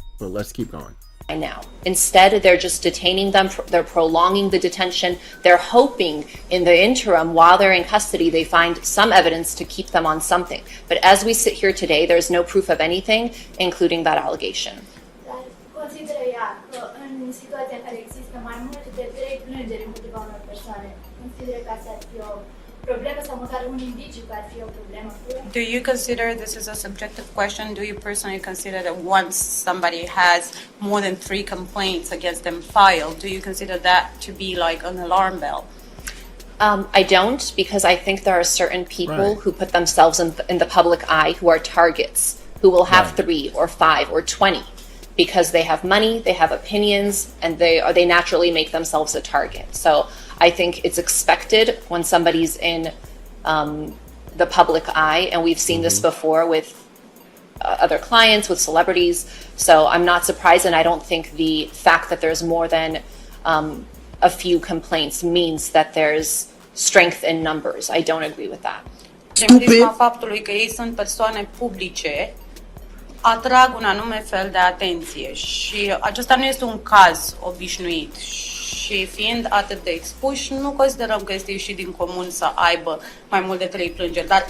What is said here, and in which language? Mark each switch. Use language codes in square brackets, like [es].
[en] But let's keep going. Now, instead, they're just detaining them. They're prolonging the detention. They're hoping in the interim, while they're in custody, they find some evidence to keep them on something. But as we sit here today, there's no proof of anything, including that allegation. [ro] Consideră ea că în situația în care există mai mult de 3 plângeri împotriva unor persoane, consideră că asta ar fi o problemă sau măcar un indiciu că ar fi o problemă? [en] Do you consider this is a subjective question? Do you personally consider that once somebody has more than 3 complaints against them filed, do you consider that to be like an alarm bell? I don't, because I think there are certain people who put themselves in the public eye who are targets, who will have 3 or 5 or 20. because they have money, they have opinions, and they naturally make themselves a target. So I think it's expected when somebody's in the public eye, and we've seen this before with other clients, with celebrities. So I'm not surprised, and I don't think the fact that there's more than a few complaints means that there's strength in numbers. I don't agree with that. [ro] Prin prisma faptului că ei sunt persoane publice, atrag un anume fel de atenție și acesta nu este un caz obișnuit și fiind atât de expuși, nu considerăm că este ieșit din comun să aibă mai mult de 3 plângeri,